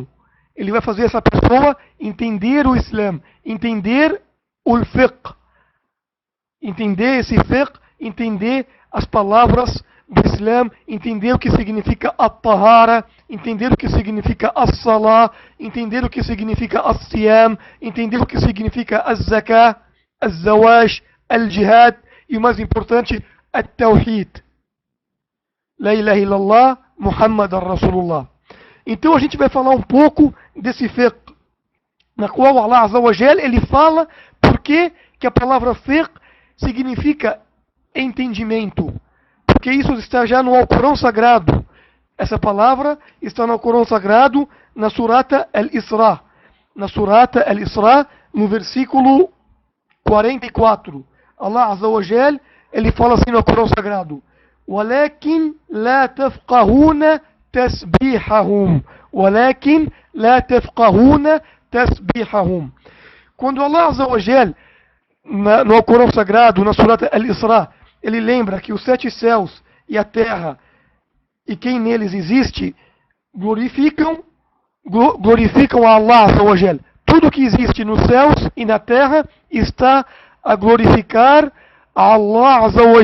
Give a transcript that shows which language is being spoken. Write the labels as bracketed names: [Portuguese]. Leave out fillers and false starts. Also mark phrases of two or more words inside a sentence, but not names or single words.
[Portuguese] Ele vai fazer essa pessoa entender o Islã, entender o fiqh, entender esse fiqh, entender as palavras do Islã, entender o que significa a tahara, entender o que significa a salah, entender o que significa a siyam, entender o que significa a zakah, a zawaj, [Arabic] الجهاد [Portuguese] e o mais importante, a tawhid. [Arabic] لا إله إلا الله، محمد رسول الله. [Portuguese] Então a gente vai falar um pouco desse fiqh, na qual [Arabic] الله عز وجل, [Portuguese] ele fala porque que a palavra fiqh significa entendimento. Porque isso está já no Alcorão Sagrado. Essa palavra está no Alcorão Sagrado, na Surata Al-Isra. Na Surata Al-Isra, no versículo 44. [Arabic] الله عز وجل, [Portuguese] ele fala assim no Alcorão Sagrado: [Arabic] وَلَكِنْ لَا تَفْقَهُونَ تَسْبِيحَهُمْ. وَلَكِنْ لَا تَفْقَهُونَ تَسْبِيحَهُمْ. Quando الله عز وجل, [Portuguese] no Alcorão Sagrado, na Surata Al-Isra, ele lembra que os 7 céus e a terra e quem neles existe glorificam a [Arabic] الله عز وجل. [Portuguese] Tudo que existe nos céus e na terra está a glorificar a [Arabic] الله عز وجل.